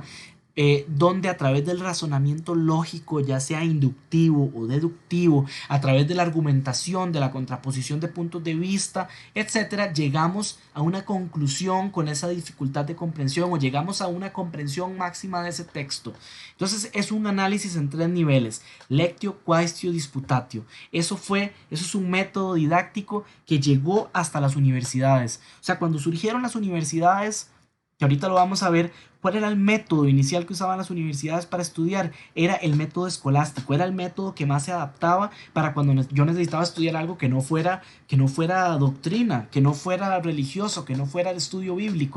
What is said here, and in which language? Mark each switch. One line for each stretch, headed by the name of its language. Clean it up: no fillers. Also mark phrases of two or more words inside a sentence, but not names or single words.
Spanish: Donde a través del razonamiento lógico, ya sea inductivo o deductivo, a través de la argumentación, de la contraposición de puntos de vista, etcétera, llegamos a una conclusión con esa dificultad de comprensión o llegamos a una comprensión máxima de ese texto. Entonces es un análisis en tres niveles:
Latin: lectio, quaestio, disputatio.
Spanish: Eso es un método didáctico que llegó hasta las universidades. O sea, cuando surgieron las universidades, que ahorita lo vamos a ver, ¿cuál era el método inicial que usaban las universidades para estudiar? Era el método escolástico, era el método que más se adaptaba para cuando yo necesitaba estudiar algo que no fuera doctrina, que no fuera religioso, que no fuera el estudio bíblico.